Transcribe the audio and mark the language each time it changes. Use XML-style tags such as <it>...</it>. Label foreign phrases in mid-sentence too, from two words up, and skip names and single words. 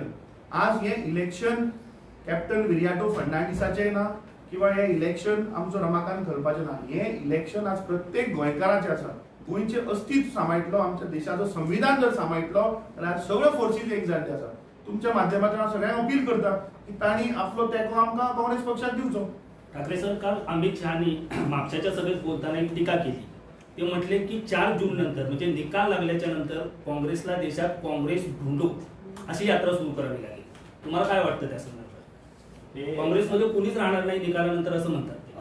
<kok>आज हे इलेक्शन कॅप्टन विरियाटो फर्नांडिसाचें ना किंवा हे इलेक्शन आमचो रमाकांत खलपाचें ना. हे इलेक्शन आज प्रत्येक गोंयकाराचें आसा. गोंयचें अस्तित्व सांबाळटलो, आमच्या देशाचो संविधान जर सांबाळटलो जाल्यार सगळ्यो फोर्सीस एक जाल्ले आसा. तुमच्या माध्यमांतल्यान हांव सगळ्यांक अपील करता की तांणी आपलो तेंको आमकां काँग्रेस पक्षाक दिवचो.</kok> <mr>ठाकरे सर, काल अमित शहानी म्हापशाच्या सभेत बोलताना एक टीका केली. ते म्हटले की 4 जून नंतर म्हणजे निकाल लागल्याच्या नंतर काँग्रेसला देशात काँग्रेस ढूंढू अशी यात्रा सुरू करावी लागेल. तुम्हाला काय वाटतं त्या संदर्भात? काँग्रेसमध्ये कुणीच राहणार नाही निकालानंतर असं म्हणतात.</mr>